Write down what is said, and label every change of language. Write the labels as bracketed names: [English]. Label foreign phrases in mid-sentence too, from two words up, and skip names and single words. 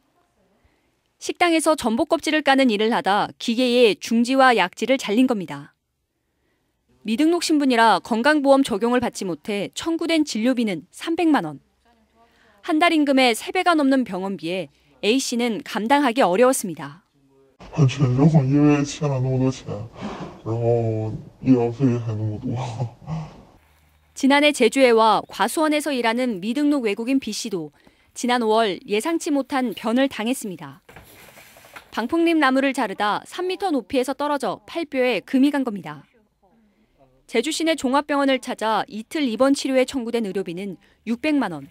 [Korean] 식당에서 전복 껍질을 까는 일을 하다 기계에 중지와 약지를 잘린 겁니다. 미등록 신분이라 건강보험 적용을 받지 못해 청구된 진료비는 300만 원. 한 달 임금의 3배가 넘는 병원비에 A씨는 감당하기 어려웠습니다. [Chinese] 很沉重，因为欠了那么多钱，然后医疗费还那么多。 [Korean] 지난해 제주에와 과수원에서 일하는 미등록 외국인 B씨도 지난 5월 예상치 못한 변을 당했습니다. 방풍잎 나무를 자르다 3m 높이에서 떨어져 팔뼈에 금이 간 겁니다. 제주 시내 종합병원을 찾아 이틀 입원 치료에 청구된 의료비는 600만 원.